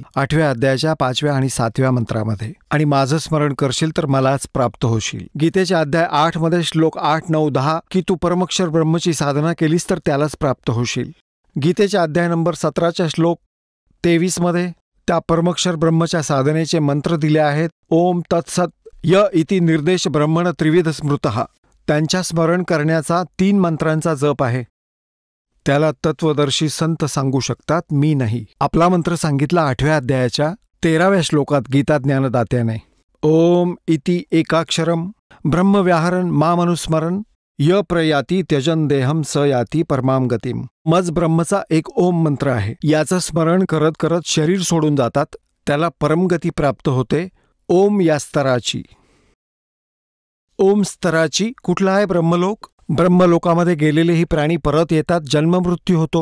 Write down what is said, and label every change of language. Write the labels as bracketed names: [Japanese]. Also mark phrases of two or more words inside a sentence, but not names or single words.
[Marathi] 8व्या अध्यायाच्या 5व्या आणि 7व्या मंत्रामध्ये, आणि माझं स्मरण करशील तर मलाच प्राप्त होशील. गीतेच्या अध्याय 8 मध्ये श्लोक 8, 9, 10 की तू परमक्षर ब्रह्मची साधना केलीस तर त्यालाच प्राप्त होशील. गीतेच्या अध्याय नंबर 17च्या श्लोक 23 मध्ये त्या परमक्षर ब्रह्मच्या साधनेचे मंत्र दिले आहेत. [Sanskrit] ओम तत्सत य इति निर्देश ब्रह्मण त्रिविध स्मृतः. [Marathi] त्यांच्या स्मरण करण्याचा 3 मंत्रांचा जप आहे. त्याला तत्वदर्शी संत सांगू शकतात, मी नाही. आपला मंत्र सांगितला 8व्या अध्यायाच्या 13व्या श्लोकात गीता ज्ञानदात्याने [Sanskrit] ओम इति एकाक्षरम ब्रह्मव्याहरण मामनुस्मरण य प्रयाती त्यजन देहम स याती परमाम गतीम. [Marathi] मज ब्रह्मचा एक ओम मंत्र आहे. याचं स्मरण करत करत शरीर सोडून जातात, त्याला परमगती प्राप्त होते. ओम या स्तराची. ओम स्तराची कुठला आहे ब्रह्मलोक? ब्रह्मलोकामध्ये गेलेले ही प्राणी परत येतात, जन्ममृत्यू होतो.